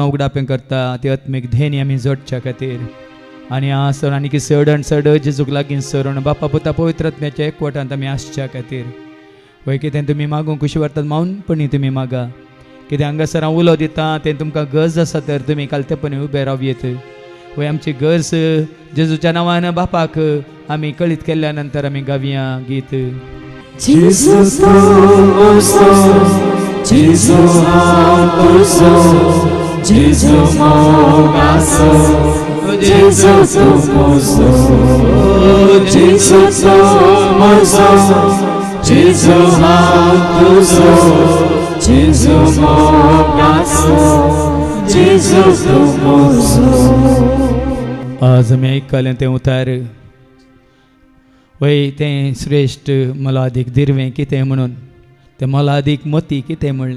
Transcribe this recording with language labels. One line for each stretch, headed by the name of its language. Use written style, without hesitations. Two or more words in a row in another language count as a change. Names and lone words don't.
Konkani: उगडापें करता ती आत्मीक धेनी आमी जोडच्या खातीर आनी सर आनी की चड आनी चड जेजूक लागीं सरून बापा पुता पवित्र आत्म्याच्या एकवटांत आमी आसच्या खातीर वय कितें तुमी मागूंक कशी व्हरतात मावनपणी तुमी मागा कितें हांगासर हांव उलो दिता तें तुमकां गरज आसा तर तुमी कालतेपणी उबे रावयेत वय आमची गरज जेजूच्या नांवान बापाक आमी कळीत केल्ल्या नंतर आमी गावया गीत Jesus mozo, Jesus mozo, Jesus mogaso, Jesus mozo, Jesus mozo, जेजू हांव तुजो, जेजू मोगाचो, जेजू तूं म्हजो. आज आमी आयकलें तें उतार वय तें श्रेश्ठ मोलादीक दिरवें कितें म्हणून तें मोलादीक मोती कितें म्हणलें.